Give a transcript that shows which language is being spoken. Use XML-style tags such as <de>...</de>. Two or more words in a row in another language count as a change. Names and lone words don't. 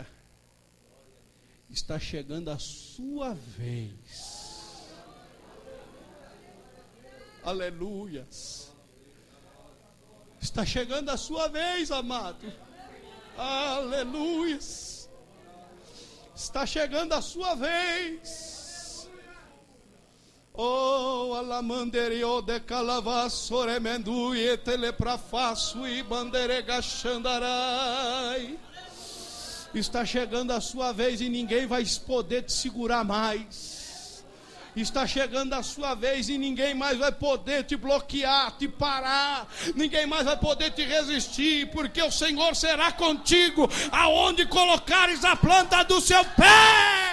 <pt>Está chegando a sua vez. Aleluias. Está chegando a sua vez, amado. Aleluias. Está chegando a sua vez. Oh, alamanderio de calavassore menduie teleprafaço e banderega xandarai. Está chegando a sua vez e ninguém vai poder te segurar mais. Está chegando a sua vez e ninguém mais vai poder te bloquear, te parar. Ninguém mais vai poder te resistir, porque o Senhor será contigo aonde colocares a planta do seu pé.</pt>